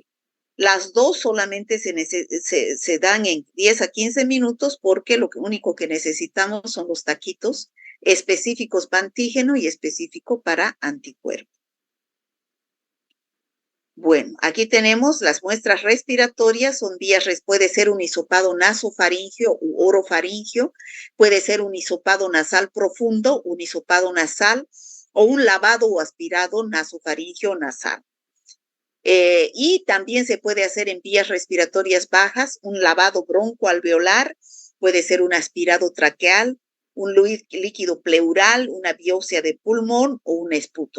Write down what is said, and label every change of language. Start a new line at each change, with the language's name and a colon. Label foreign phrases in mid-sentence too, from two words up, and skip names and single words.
Spanish: Las dos solamente se dan en 10 a 15 minutos porque lo único que necesitamos son los taquitos específicos para antígeno y específico para anticuerpo. Bueno, aquí tenemos las muestras respiratorias, son puede ser un hisopado nasofaríngeo u orofaríngeo, puede ser un hisopado nasal profundo, un hisopado nasal o un lavado o aspirado nasofaríngeo nasal. Y también se puede hacer en vías respiratorias bajas, un lavado broncoalveolar, puede ser un aspirado traqueal, un líquido pleural, una biopsia de pulmón o un esputo.